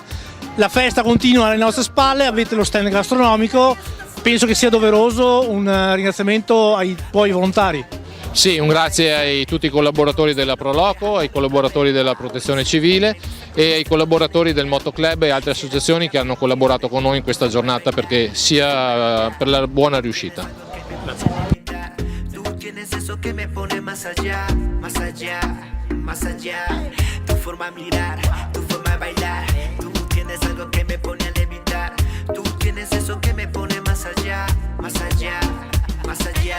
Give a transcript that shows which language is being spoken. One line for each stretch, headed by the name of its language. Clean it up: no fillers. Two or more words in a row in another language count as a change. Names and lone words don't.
Italian: La festa continua alle nostre spalle, avete lo stand gastronomico, penso che sia doveroso un ringraziamento ai tuoi volontari. Sì, un grazie a tutti i collaboratori della Proloco, ai collaboratori della Protezione Civile e ai collaboratori del Motoclub e altre associazioni che hanno collaborato con noi in questa giornata perché sia per la buona riuscita.
Spanish: Tienes algo que me pone a levitar. Tú tienes eso que me pone más allá, más allá, más allá.